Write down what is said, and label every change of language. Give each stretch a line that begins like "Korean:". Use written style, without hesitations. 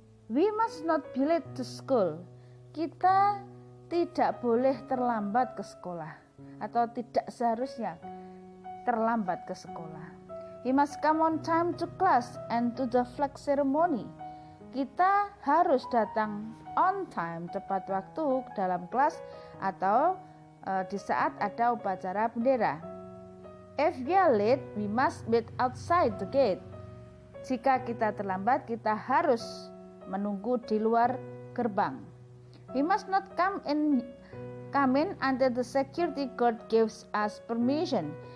English: We must not be late to school.
Indonesian: Kita tidak boleh terlambat ke sekolah atau tidak seharusnya terlambat ke sekolah.
English: We must come on time to class and to the flag ceremony.
Indonesian: Kita harus datang
English: on time,
Indonesian: tepat waktu dalam kelas atau di saat ada upacara bendera.
English: If we are late, we must wait outside the gate.
Indonesian: Jika kita terlambat, kita harus menunggu di luar gerbang.
English: We must not come in until the security guard gives us permission.